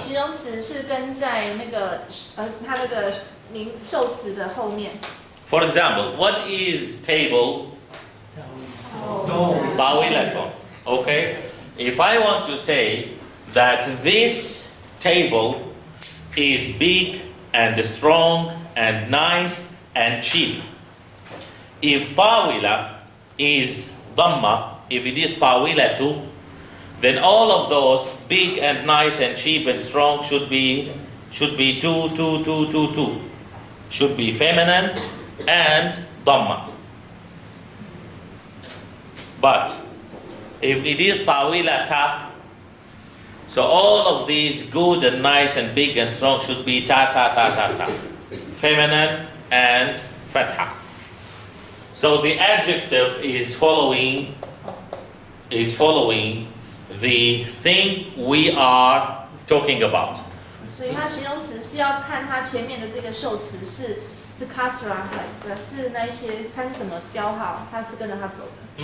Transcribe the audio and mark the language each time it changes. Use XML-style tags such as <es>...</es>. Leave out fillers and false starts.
<zh>形容词是跟在那个它那个名受词的后面</zh> <en>for example, what is table? Tawilatun. Okay? If I want to say that this table is big and strong and nice and cheap. If tawila is dhamma, if it is tawilatu, then all of those big and nice and cheap and strong should be two. Should be feminine and dhamma. But if it is tawilata, so all of these good and nice and big and strong should be ta. Feminine and fatha. So the adjective is following the thing we are talking about.</en> <zh>所以它形容词是要看它前面的这个受词是 kasra 还是那一些看是什么标号，它是跟着它走的。</zh>